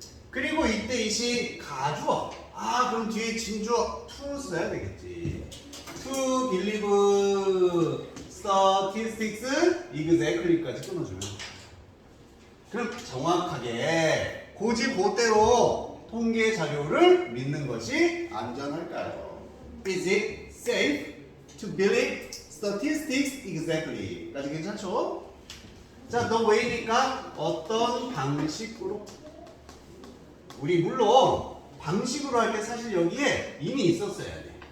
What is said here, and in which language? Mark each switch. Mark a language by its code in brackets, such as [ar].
[ko] 그리고 이때 이시 가주어. 아, 그럼 뒤에 진주어 to 써야 되겠지. [en] to believe statistics exactly [ko] 까지 끊어주면 그럼 정확하게 고지고대로 통계 자료를 믿는 것이 안전할까요? [en] Is it safe to believe statistics exactly? [ko] 까지 괜찮죠? 자, the way니까 어떤 방식으로? 우리 물론 방식으로 할 때 사실 여기에 이미 있었어야 돼.